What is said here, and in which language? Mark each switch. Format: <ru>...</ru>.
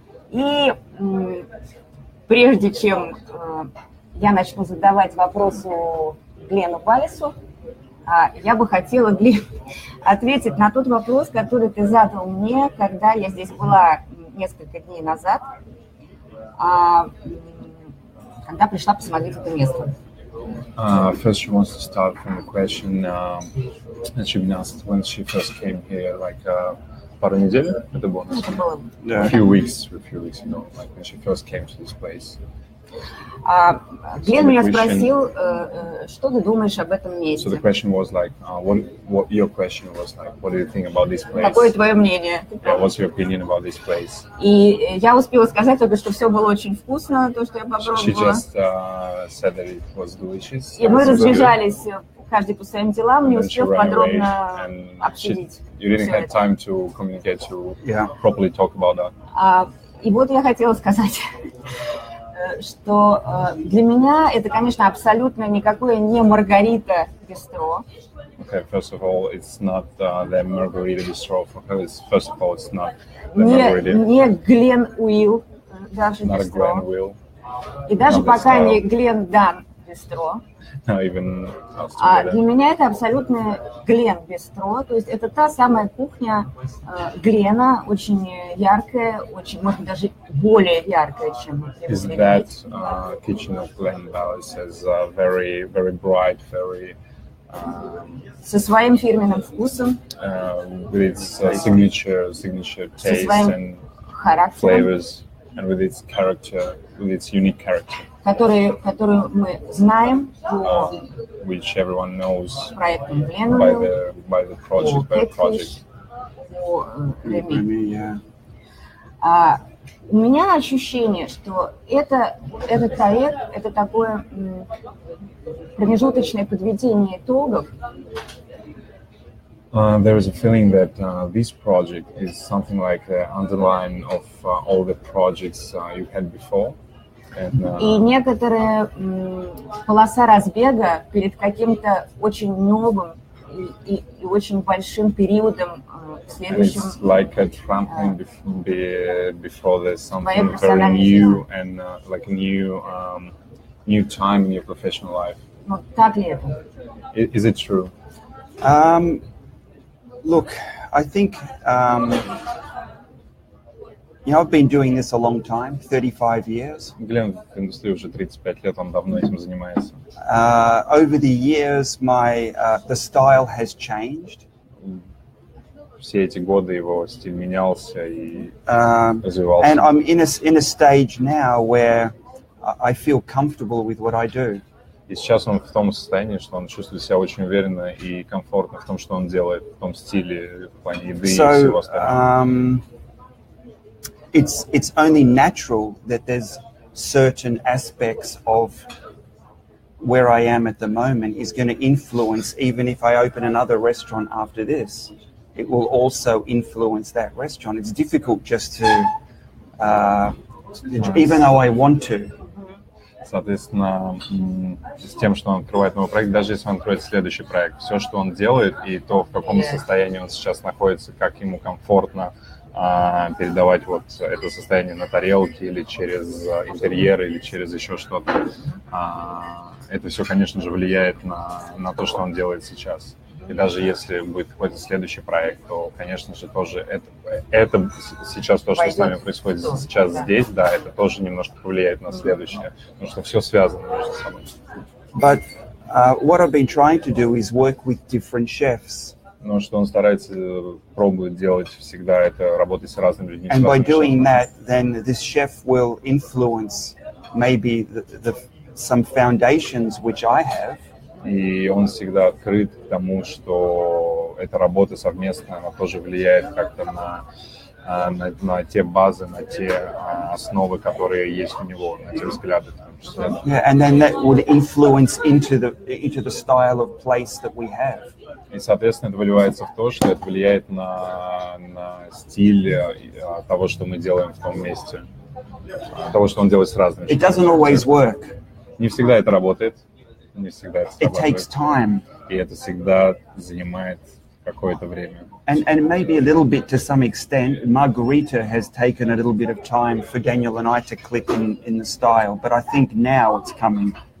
<ru>И прежде чем я начну задавать вопросы Глену Баллису, я бы хотела, Глен, ответить на тот вопрос, который ты задал мне, когда я здесь была несколько дней назад, когда пришла посмотреть это место.</ru> <en>First, she wants to start from the question that she'd been asked when she first came here, like</en> <ru>пару недель, это было,</ru> <en>a few weeks ago, like when she first came to this place.</en> <ru>Глен меня спросил, что ты думаешь об этом месте?</ru> <en>So the question was like, what your question was like, what do you think about this place?</en> <ru>Какое твое мнение?</ru> <en>Yeah, what's your opinion about this place?</en> <ru>И я успела сказать только, что все было очень вкусно, то, что я попробовала.</ru> <en>She just said that it was delicious.</en> <ru>И мы разбежались, каждый по своим делам, не успев подробно обсудить.</ru> <en>You didn't have time to communicate, to properly talk about that.</en> <ru>И вот я хотела сказать, что для меня это, конечно, абсолютно никакое не Margarita Bistro.</ru> <en>Okay, first of all, it's not the Margarita Bistro. First of all, it's not the Margarita.</en> <ru>Не Glenuill, даже</ru> <en>not Bistro. A Glenuill.</en> <ru>И даже пока не Glen Bistro.</ru> <en>Even</en> <ru>для меня это абсолютно Глен Бистро, то есть это та самая кухня Глена, очень яркая, очень, может быть, даже более яркая, чем</ru> <en>Is that kitchen of Glen Ballis is very, very bright, very</en> <ru>со своим фирменным вкусом,</ru> <en>with its signature taste and flavors, and with its character, with its unique character.</en> <ru>Которую мы знаем по</ru> <en>which everyone knows</en> <ru>проекту Glenuill,</ru> <en>by the project, by the project.</en> <ru>По REMY. У меня ощущение, что этот проект – это такое промежуточное подведение итогов.</ru> <en>There is a feeling that this project is something like the underline of all the projects you had before.</en> <ru>И некоторая полоса разбега перед каким-то очень новым и очень большим периодом в следующем.</ru> <en>It's like a trampoline before there's something very new and like a new time in your professional life.</en> <ru>Вот так ли это?</ru> <en>Is it true? Look, I think. I've been doing this a long time, 35 years.</en> <ru>Глен в индустрии уже 35 лет, он давно этим занимается.</ru> <en>Over the years, the style has changed.</en> <ru>Все эти годы его стиль менялся и развивался.</ru> <en>And I'm in a stage now where I feel comfortable with what I do.</en> <ru>И сейчас он в том состоянии, что он чувствует себя очень уверенно и комфортно в том, что он делает, в том стиле, в плане еды и всего остального.</ru> <en>It's only natural that there's certain aspects of where I am at the moment is going to influence, even if I open another restaurant after this, it will also influence that restaurant. It's difficult just to, even though I want to.</en> <ru>Соответственно, с тем, что он открывает новый проект, даже если он откроет следующий проект, все, что он делает, и то, в каком состоянии он сейчас находится, как ему комфортно передавать вот это состояние на тарелке или через интерьер, или через еще что-то. Это все, конечно же, влияет на то, что он делает сейчас. И даже если будет какой-то следующий проект, то, конечно же, тоже это сейчас то, что с нами происходит сейчас здесь, да, это тоже немножко повлияет на следующее, потому что все связано между собой.</ru> <en>But what I've been trying to do is work with different chefs.</en> <ru>Но что он старается пробовать делать всегда, это работать с разными людьми.</ru> <en>And by doing that, then this chef will influence maybe some foundations which I have.</en> <ru>И он всегда открыт к тому, что эта работа совместная, она тоже влияет как-то на те базы, на те основы, которые есть у него, на те взгляды.</ru> <en>Yeah, and then that would influence into the style of place that we have.</en> <ru>И, соответственно, это выливается в то, что это влияет на стиль того, что мы делаем в том месте, того, что он делает с разными.</ru> <en>It doesn't always work.</en> <ru>Не всегда это работает, не всегда это</ru> <en>It takes time.</en> <ru>И это всегда занимает какое-то время.</ru> <en>And maybe a little bit to some extent, Margarita has taken a little bit of time for Daniel and I to click in the style, but I think now it's coming.</en>